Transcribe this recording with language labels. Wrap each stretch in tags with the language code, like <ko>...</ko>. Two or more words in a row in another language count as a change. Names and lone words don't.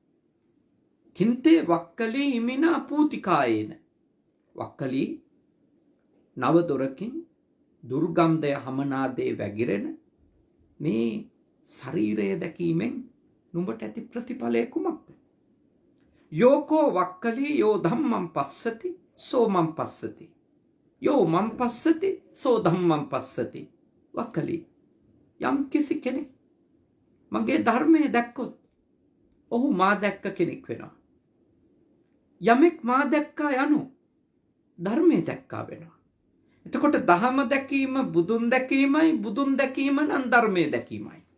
<pi>කින්තේ වක්කලි ඉමිනා පූතිකායේන.</pi> <si>වක්කලි නව දොරකින් දුර්ගන්ධය හමනාදේ වැగిරෙන මේ ශරීරය දැකීමෙන් නුඹට ඇති ප්‍රතිඵලය කුමක්ද?</si> <pi>යෝකෝ වක්කලි යෝ ධම්මං පස්සති සෝ මං පස්සති. යෝ මං පස්සති සෝ ධම්මං පස්සති.</pi> <si>වක්කලි, යම් කිසි කෙනෙක් මගේ ධර්මය දැක්කොත් ඔහු මා දැක්ක කෙනෙක් වෙනවා. යමෙක් මා දැක්කා යනු ධර්මය දැක්කා වෙනවා. එතකොට දහම දැකීම බුදුන් දැකීමයි, බුදුන් දැකීම නම් ධර්මයේ දැකීමයි.</si>